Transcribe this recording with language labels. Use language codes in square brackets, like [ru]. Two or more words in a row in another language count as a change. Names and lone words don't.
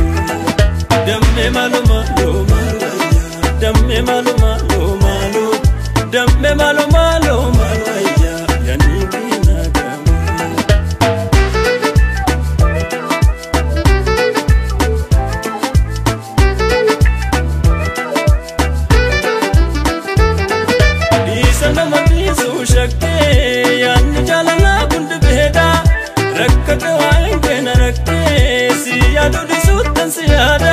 [sw] Damme malo malo malo ya, damme malo malo malo, damme malo malo malo ya yani binadamu. [om] Nama bisu shakkee yaanni jaalalaa kundi beeda, rakkate waa'een keenya rakkee si yaadu dhisuuttan si yaada.